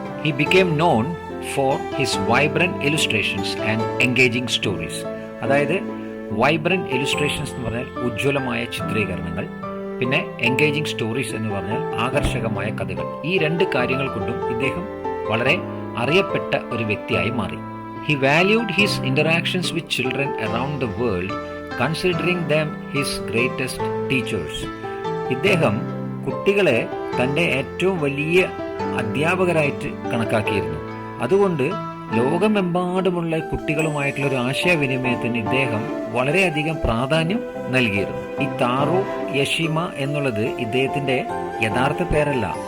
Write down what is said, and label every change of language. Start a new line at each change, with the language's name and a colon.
English: He became known for his vibrant illustrations and engaging stories.
Malayalam: അതായത് vibrant illustrations എന്ന് പറഞ്ഞാൽ ഉജ്ജ്വലമായ ചിത്രീകരണങ്ങൾ, പിന്നെ എൻഗേജിംഗ് സ്റ്റോറീസ് എന്ന് പറഞ്ഞാൽ ആകർഷകമായ കഥകൾ. ഈ രണ്ട് കാര്യങ്ങൾ കൊണ്ടും ഇദ്ദേഹം വളരെ അറിയപ്പെട്ട ഒരു വ്യക്തിയായി മാറി.
English: He valued his interactions with children around the world, considering them his greatest teachers.
Malayalam: ഇദ്ദേഹം കുട്ടികളെ തൻ്റെ ഏറ്റവും വലിയ അധ്യാപകരായിട്ട് കണക്കാക്കിയിരുന്നു. അതുകൊണ്ട് ലോകമെമ്പാടുമുള്ള കുട്ടികളുമായിട്ടുള്ള ഒരു ആശയവിനിമയത്തിന് ഇദ്ദേഹം വളരെയധികം പ്രാധാന്യം നൽകിയിരുന്നു. ഈ താറോ യഷിമ എന്നുള്ളത് ഇദ്ദേഹത്തിന്റെ യഥാർത്ഥ പേരല്ല.